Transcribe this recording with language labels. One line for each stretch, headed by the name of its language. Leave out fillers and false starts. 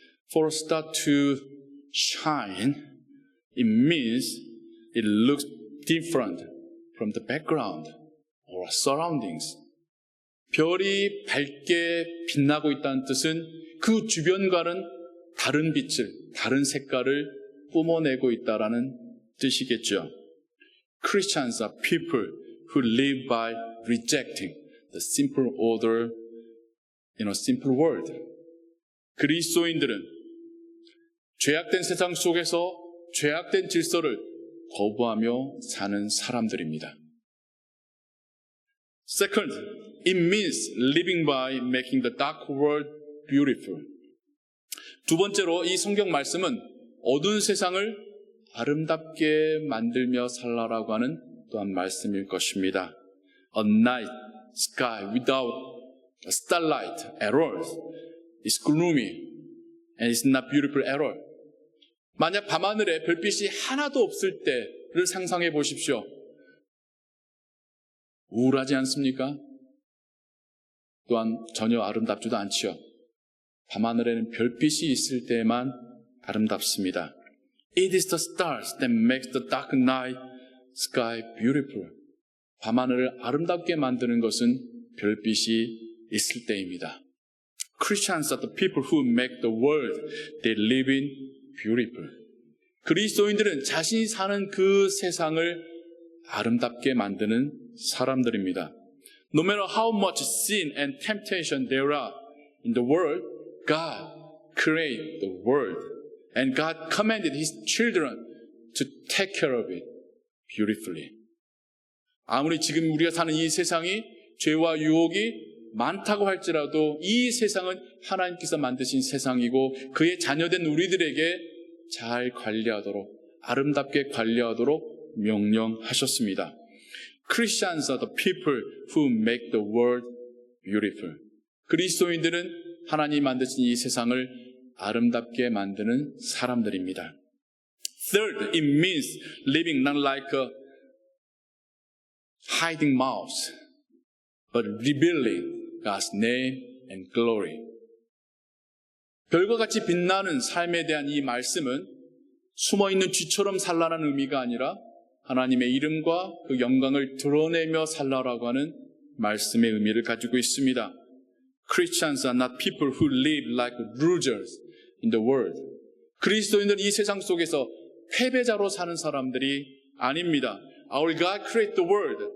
English: For a star to shine, it means it looks different from the background or surroundings.
Korean: 별이 밝게 빛나고 있다는 뜻은 그 주변과는 다른 빛을, 다른 색깔을 뿜어내고 있다라는 뜻이겠죠.
English: Christians are people who live by rejecting the simple order in a simple world.
Korean: 그리스도인들은 죄악된 세상 속에서 죄악된 질서를 거부하며 사는 사람들입니다.
English: Second, it means living by making the dark world beautiful.
Korean: 두 번째로 이 성경 말씀은 어두운 세상을 아름답게 만들며 살라라고 하는 또한 말씀일 것입니다.
English: A night sky without a starlight at all is gloomy and is not beautiful at all.
Korean: 만약 밤하늘에 별빛이 하나도 없을 때를 상상해 보십시오. 우울하지 않습니까? 또한 전혀 아름답지도 않지요. 밤하늘에는 별빛이 있을 때만 아름답습니다.
English: It is the stars that makes the dark night sky beautiful.
Korean: 밤하늘을 아름답게 만드는 것은 별빛이 있을 때입니다.
English: Christians are the people who make the world they live in beautiful.
Korean: 그리스도인들은 자신이 사는 그 세상을 아름답게 만드는 사람들입니다.
English: No matter how much sin and temptation there are in the world, God created the world and God commanded His children to take care of it beautifully.
Korean: 아무리 지금 우리가 사는 이 세상이 죄와 유혹이 많다고 할지라도 이 세상은 하나님께서 만드신 세상이고 그의 자녀된 우리들에게 잘 관리하도록 아름답게 관리하도록 명령하셨습니다.
English: Christians are the people who make the world beautiful.
Korean: 그리스도인들은 하나님이 만드신 이 세상을 아름답게 만드는 사람들입니다.
English: Third, it means living not like a hiding mouse, but revealing God's name and glory.
Korean: 별과 같이 빛나는 삶에 대한 이 말씀은 숨어있는 쥐처럼 살라는 의미가 아니라 하나님의 이름과 그 영광을 드러내며 살라라고 하는 말씀의 의미를 가지고 있습니다.
English: Christians are not people who live like losers in the world.
Korean: 그리스도인들은 이 세상 속에서 패배자로 사는 사람들이 아닙니다.
English: Our God created the world.